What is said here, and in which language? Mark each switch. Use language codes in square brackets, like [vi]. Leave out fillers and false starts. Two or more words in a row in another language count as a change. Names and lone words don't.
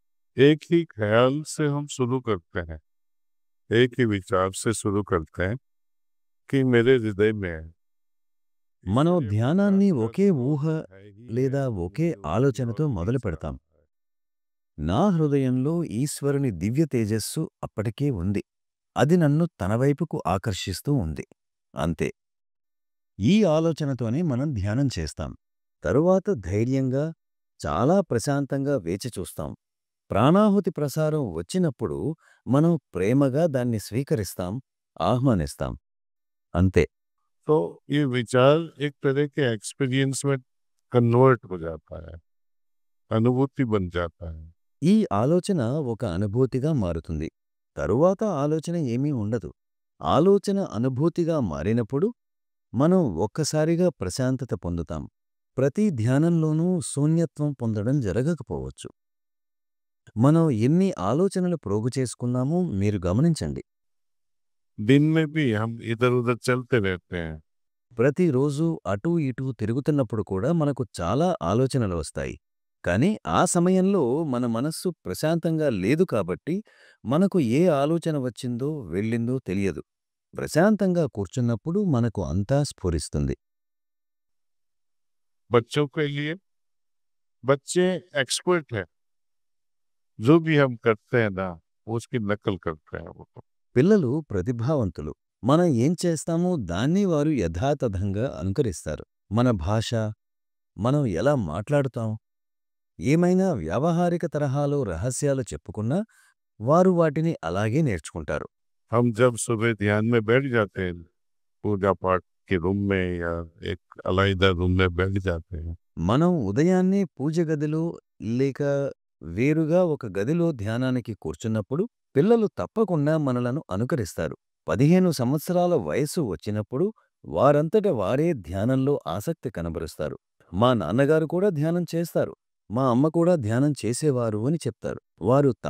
[hi] एक ही ख्याल से हम शुरू करते हैं, एक ही विचार से शुरू करते हैं कि मेरे हृदय में है। [te] మనం [hi] इसलिए विचार [te] ధ్యానాన్ని [hi] का [te] ఒకే ఊహ [hi] स्रोत है ही है, [te] లేదా ఒకే [hi] मुझे उसकी [te] ఆలోచనతో [hi] ओर [te] మొదలు [hi] खींच [te] పెడతాం. [hi] रहा है। [te] నా హృదయంలో ఈశ్వరుని దివ్య తేజస్సు అప్పటికే ఉంది. అది నన్ను తన వైపుకు ఆకర్షిస్తూ ఉంది. అంతే. ఈ ఆలోచనతోనే మనం ధ్యానం చేస్తాం. తరువాత ధైర్యంగా, చాలా ప్రశాంతంగా వేచి చూస్తాం. ప్రాణాహుతి ప్రసారం వచ్చినప్పుడు మనం ప్రేమగా దాన్ని స్వీకరిస్తాం, ఆహ్వానిస్తాం. అంతే. [hi] तो ये विचार एक तरह के एक्सपीरियंस में कन्वर्ट हो जाता है, अनुभूति बन जाता है। [te] ఈ ఆలోచన ఒక అనుభూతిగా మారుతుంది. తరువాత ఆలోచన ఏమీ ఉండదు. ఆలోచన అనుభూతిగా మారినప్పుడు మనం ఒక్కసారిగా ప్రశాంతత పొందుతాం. ప్రతి ధ్యానంలోనూ శూన్యత్వం పొందడం జరగకపోవచ్చు. మనం ఎన్ని ఆలోచనలు ప్రోగు చేసుకున్నామో మీరు గమనించండి. [hi] दिन में भी हम इधर-उधर चलते रहते हैं। [te] ప్రతిరోజు అటూ ఇటూ తిరుగుతున్నప్పుడు కూడా మనకు చాలా ఆలోచనలు వస్తాయి. కానీ ఆ సమయంలో మన మనస్సు ప్రశాంతంగా లేదు కాబట్టి మనకు ఏ ఆలోచన వచ్చిందో వెళ్ళిందో తెలియదు. ప్రశాంతంగా కూర్చున్నప్పుడు మనకు అంతా స్ఫురిస్తుంది. [hi] बच्चों के लिए बच्चे एक्सपर्ट हैं, जो भी हम करते हैं ना, वो उसकी नकल करते हैं वो तो। [te] పిల్లలు ప్రతిభావంతులు. మనం ఏం చేస్తామో దాన్ని వారు యథాతథంగా అనుకరిస్తారు. మన భాష, మనం ఎలా మాట్లాడుతాం, ఏమైనా వ్యావహారిక తరహాలో రహస్యాలు చెప్పుకున్నా వారు వాటిని అలాగే నేర్చుకుంటారు. [hi] हम जब सुबह ध्यान में बैठ जाते हैं, पूजा पाठ के रूम में या एक अलग रूम में बैठ जाते हैं, [te] మనం ఉదయాన్నే పూజ గదిలో లేక వేరుగా ఒక గదిలో ధ్యానానికి కూర్చున్నప్పుడు పిల్లలు తప్పకుండా మనలను అనుకరిస్తారు. 15 సంవత్సరాల వయస్సు వచ్చినప్పుడు వారంతట వారే ధ్యానంలో ఆసక్తి కనబరుస్తారు. మా నాన్నగారు కూడా ధ్యానం చేస్తారు, మా అమ్మ కూడా ధ్యానం చేసేవారు అని చెప్తారు.